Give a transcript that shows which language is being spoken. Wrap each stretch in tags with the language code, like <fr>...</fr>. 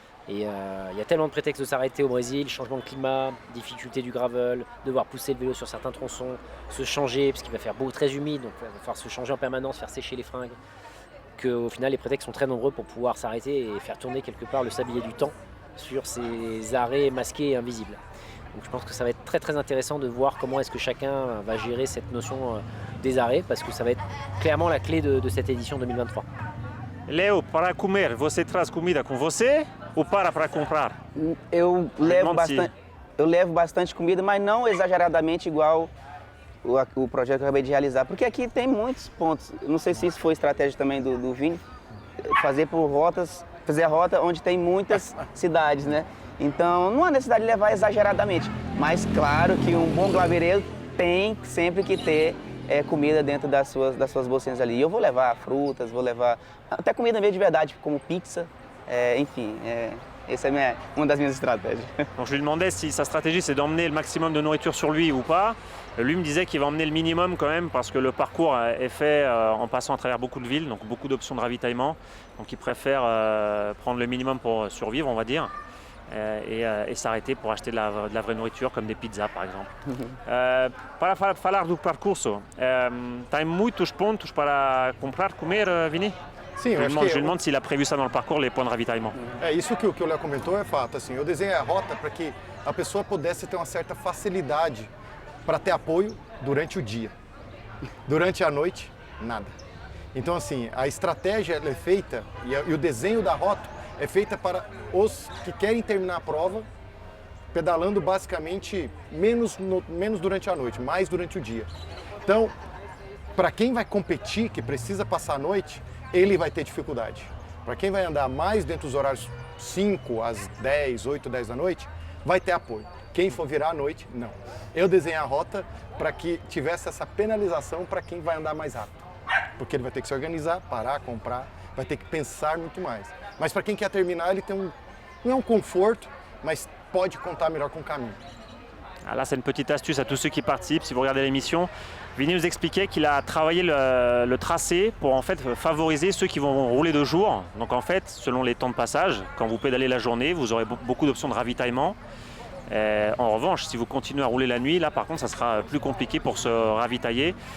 <fr>Et il y a tellement de prétextes de s'arrêter au Brésil, changement de climat, difficulté du gravel, devoir pousser le vélo sur certains tronçons, se changer parce qu'il va faire beau, très humide, donc il va falloir se changer en permanence, faire sécher les fringues, qu'au final les prétextes sont très nombreux pour pouvoir s'arrêter et faire tourner quelque part le sablier du temps sur ces arrêts masqués et invisibles. Donc je pense que ça va être très très intéressant de voir comment est-ce que chacun va gérer cette notion des arrêts, parce que ça va être clairement la clé de cette édition 2023.</fr> <pt>Léo, para comer, você traz comida com você ou para comprar? Eu levo bastante comida, mas não exageradamente igual o projeto que eu acabei de realizar, porque aqui tem muitos pontos. Não sei se isso foi estratégia também do Vini, fazer a rota onde tem muitas cidades, né? Então não há necessidade de levar exageradamente, mas claro que um bom graveireiro tem sempre que ter comida dentro das suas bolsinhas ali. Eu vou levar frutas, vou levar até comida mesmo de verdade, como pizza, enfim. Essa é uma das minhas estratégias.</pt> <fr>Donc je lui demandais si sa stratégie c'est d'emmener le maximum de nourriture sur lui ou pas. Lui me disait qu'il va emmener le minimum quand même parce que le parcours est fait en passant à travers beaucoup de villes, donc beaucoup d'options de ravitaillement. Donc il préfère prendre le minimum pour survivre, on va dire, et s'arrêter pour acheter de la vraie nourriture comme des pizzas par exemple.</fr> <pt>Para falar do percurso, tem muitos pontos para comprar, comer, Vini? Sim, eu acho</pt> <fr>Je</fr> <pt>que</pt> <fr>lui demande s'il a prévu ça dans le parcours, les points de ravitaillement.</fr> <pt>isso que o Léo comentou é fato. Assim, eu desenhei a rota para que a pessoa pudesse ter uma certa facilidade para ter apoio durante o dia. Durante a noite, nada. Então, assim, a estratégia ela é feita e o desenho da rota é feita para os que querem terminar a prova pedalando basicamente menos durante a noite, mais durante o dia. Então, para quem vai competir, que precisa passar a noite, ele vai ter dificuldade. Para quem vai andar mais dentro dos horários 5 às 10, 8, 10 da noite, vai ter apoio. Quem for virar à noite, não. Eu desenhei a rota para que tivesse essa penalização para quem vai andar mais rápido. Porque ele vai ter que se organizar, parar, comprar, vai ter que pensar muito mais. Mas para quem quer terminar, ele tem não é um conforto, mas pode contar melhor com o caminho.</pt> <fr>Ah, là, c'est une petite astuce à tous ceux qui participent. Si vous regardez l'émission, Vini nous expliquait qu'il a travaillé le tracé pour en fait favoriser ceux qui vont rouler de jour. Donc en fait, selon les temps de passage, quand vous pédalez la journée, vous aurez beaucoup d'options de ravitaillement. En revanche, si vous continuez à rouler la nuit, là par contre, ça sera plus compliqué pour se ravitailler.</fr>